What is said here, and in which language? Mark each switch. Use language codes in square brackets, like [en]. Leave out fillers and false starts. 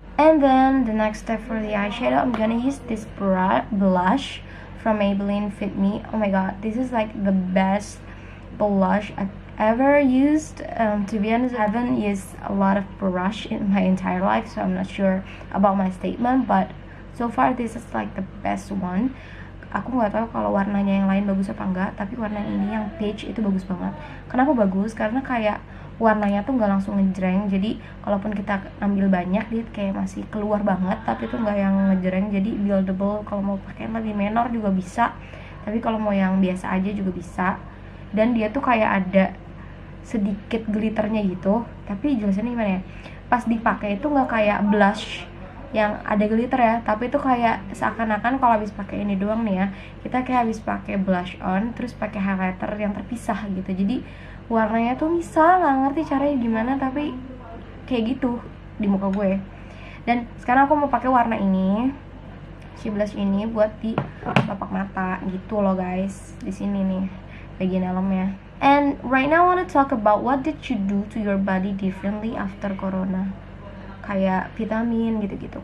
[en] And then the next step for the eyeshadow, I'm gonna use this blush from Maybelline Fit Me. Oh my god, this is like the best blush I've ever used. To be honest, I haven't used a lot of brush in my entire life, so I'm not sure about my statement, but so far this is like the best one. [id] Aku nggak tahu kalau warnanya yang lain bagus apa enggak, tapi warna ini yang peach itu bagus banget. Kenapa bagus? Karena kayak warnanya tuh nggak langsung ngejreng, jadi kalaupun kita ambil banyak dia kayak masih keluar banget, tapi itu nggak yang ngejreng, jadi buildable. Kalau mau pakai yang lebih menor juga bisa, tapi kalau mau yang biasa aja juga bisa. Dan dia tuh kayak ada sedikit glitternya gitu, tapi jelasannya gimana ya, pas dipakai itu nggak kayak blush yang ada glitter ya, tapi itu kayak seakan-akan kalau habis pakai ini doang nih ya, kita kayak habis pakai blush on terus pakai highlighter yang terpisah gitu. Jadi warnanya tuh bisa, nggak ngerti caranya gimana, tapi kayak gitu di muka gue. Dan sekarang aku mau pakai warna ini, si blush ini buat di telapak mata gitu loh guys, di sini nih bagian dalamnya. [en] And right now I want to talk about what did you do to your body differently after corona, [id] kayak vitamin gitu-gitu.